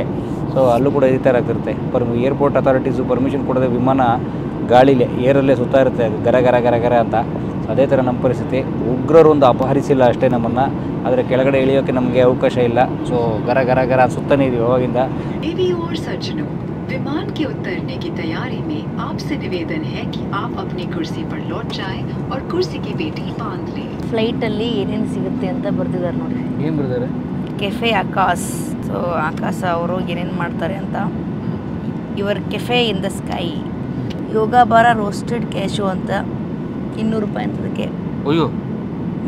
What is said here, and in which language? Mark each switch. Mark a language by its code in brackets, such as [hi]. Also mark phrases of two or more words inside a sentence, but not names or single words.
[kn] ಸೊ ಅಲ್ಲೂ ಕೂಡ ಇದೇ ಥರ ಆಗ್ತಿರುತ್ತೆ. [en] airport authoritiesu [kn] ಪರ್ಮಿಷನ್ ಕೊಡದೆ ವಿಮಾನ ಗಾಳಿಲೇ ಏರಲ್ಲೇ ಸುತ್ತಾ ಇರುತ್ತೆ, ಗರ ಗರ ಗರ ಗರ ಅಂತ. ಅದೇ ಥರ ನಮ್ಮ ಪರಿಸ್ಥಿತಿ. ಉಗ್ರರು ಒಂದು ಅಪಹರಿಸಿಲ್ಲ ಅಷ್ಟೇ ನಮ್ಮನ್ನು, ಆದರೆ ಕೆಳಗಡೆ ಇಳಿಯೋಕ್ಕೆ ನಮಗೆ ಅವಕಾಶ ಇಲ್ಲ. ಸೊ ಗರ ಗರ ಗರ ಸುತ್ತಾನೆ ಇದೀವಿ ಅವಾಗಿಂದ. [hi] विमान के उतरने की तैयारी में आपसे निवेदन है कि आप अपनी कुर्सी पर लौट जाएं और कुर्सी की बेटी बांध लें. [kn] ಫ್ಲೈಟಲ್ಲಿ ಏನೇನು ಸಿಗುತ್ತೆ ಅಂತ ಬರ್ತಿದ್ದಾರೆ ನೋಡಿ. ಏನು ಬರ್ತಾರೆ? ಕೆಫೆ ಆಕಾಶ್. ಸೊ ಆಕಾಶ ಅವರು ಏನೇನು ಮಾಡ್ತಾರೆ ಅಂತ. [en] your cafe in the sky, Yoga Bar roasted cashew [kn] ಅಂತ 200 ರೂಪಾಯಿ ಅಂತದಕ್ಕೆ. ಅಯ್ಯೋ,